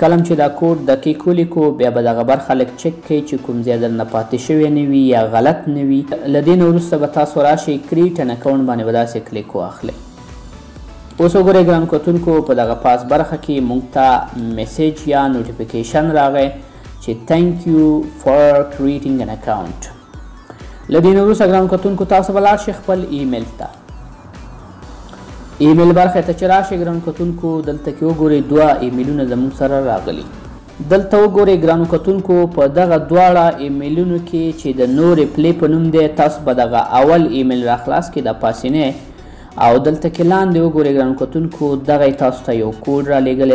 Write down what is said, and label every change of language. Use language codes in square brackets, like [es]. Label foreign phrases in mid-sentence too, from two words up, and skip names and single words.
[ps] کلم چې دا کوډ دقیق ولیکو بیا به دغه برخه لږ چک کوي چې کوم ځای درنه پاتې شوی نه وي یا غلط نه وي. له دې نه وروسته به تاسو راشئ [en] create an account [ps] باندې به داسې کلیک واخلئ. اوس وګورئ ګرانو کتونکو په دغه پاس برخه کې موږ ته میسیج یا نوټیفیکیشن راغی چې [en] thank you for creating an account. [ps] له دې نه وروسته ګرانو کتونکو تاسو به لاړ شئ خپل ایمیل ته. ایمیل برخه ته چې راشئ ګرانو کتونکو دلته کې وګورئ دوه ایمیلونه زموږ سره راغلي. دلته وګورئ ګرانو کتونکو په دغه دواړه ایمیلونو کې چې د [en] no reply [ps] په نوم دی تاسو به دغه اول ایمیل راخلاص کړئ د پاسینی او دلته کې لاندې وګورئ ګرانو کتونکو دغه تاسو ته یو کوډ را لیږلی.